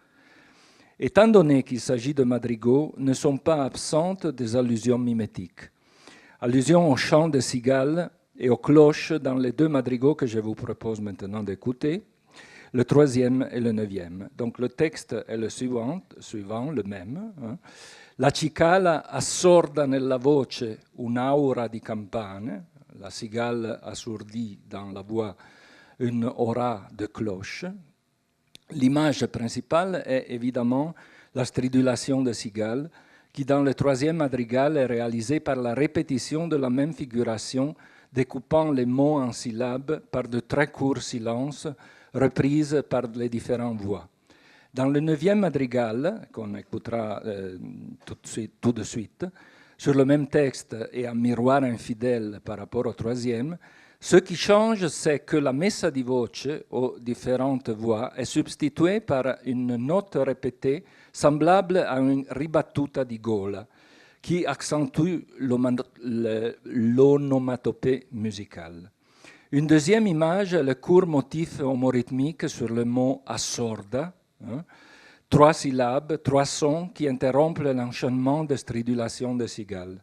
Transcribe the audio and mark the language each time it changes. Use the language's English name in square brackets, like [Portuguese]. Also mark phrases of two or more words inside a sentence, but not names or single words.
[French] Étant donné qu'il s'agit de madrigaux, ne sont pas absentes des allusions mimétiques. Allusions au chant des cigales et aux cloches dans les 2 madrigaux que je vous propose maintenant d'écouter, le 3e et le 9e. Donc le texte est le suivant, le même. [Italian] La cicala assorda nella voce un'aura di campane, [French] la cigale assourdit dans la voix une aura de cloche. L'image principale est évidemment la stridulation de cigale, qui dans le 3e madrigal est réalisée par la répétition de la même figuration, découpant les mots en syllabes par de très courts silences, reprises par les différentes voix. Dans le 9e madrigal, qu'on écoutera tout de suite, sur le même texte et un miroir infidèle par rapport au 3e, ce qui change, c'est que la [Italian] messa di voce [French] aux différentes voix est substituée par une note répétée semblable à une [Italian] ribattuta di gola, [French] qui accentue l'onomatopée musicale. Une deuxième image est le court motif homorythmique sur le mot assorda, 3 syllabes, 3 sons qui interrompent l'enchaînement de stridulation de cigales.